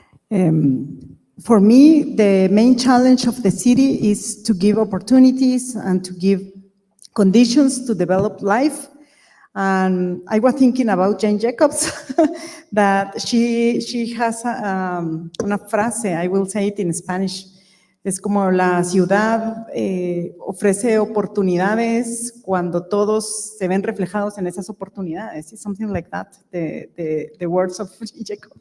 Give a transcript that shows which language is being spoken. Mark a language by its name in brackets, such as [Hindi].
[English] For me, the main challenge of the city is to give opportunities and to give conditions to develop life. And I was thinking about Jane Jacobs, that she has [Spanish] una frase, [English] I will say it in Spanish, [Spanish] Es como la ciudad ofrece oportunidades cuando todos se ven reflejados en esas oportunidades. [English] It's something like that, the words of Jacob.